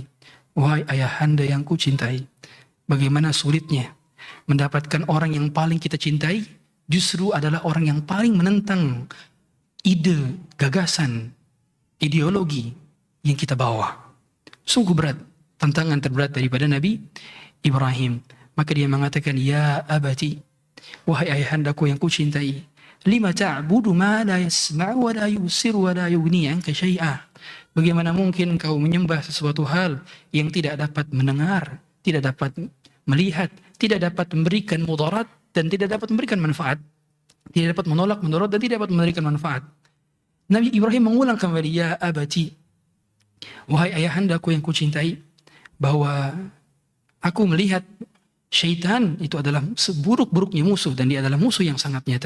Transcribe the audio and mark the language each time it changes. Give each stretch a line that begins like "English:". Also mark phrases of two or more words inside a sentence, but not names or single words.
Indonesian: Wahai ayahanda yang ku cintai. Bagaimana sulitnya mendapatkan orang yang paling kita cintai justru adalah orang yang paling menentang ide, gagasan, ideologi yang kita bawa. Sungguh berat, tantangan terberat daripada Nabi Ibrahim.
Arabic: Maka dia mengatakan, يا أبت, wahai ayahandaku yang ku cintai, لم تعبد ما لا يسمع ولا يبصر ولا يغني عنك شيئا.
Indonesian: Bagaimana mungkin kau menyembah sesuatu hal yang tidak dapat mendengar, tidak dapat melihat, tidak dapat memberikan mudarat dan tidak dapat memberikan manfaat, tidak dapat menolak mudarat dan tidak dapat memberikan manfaat. Nabi Ibrahim mengulang kembali,
Arabic: يا أبت,
Indonesian: wahai ayahandaku yang kucintai, bahwa aku melihat syaitan itu adalah seburuk-buruknya musuh dan dia adalah musuh yang sangat nyata.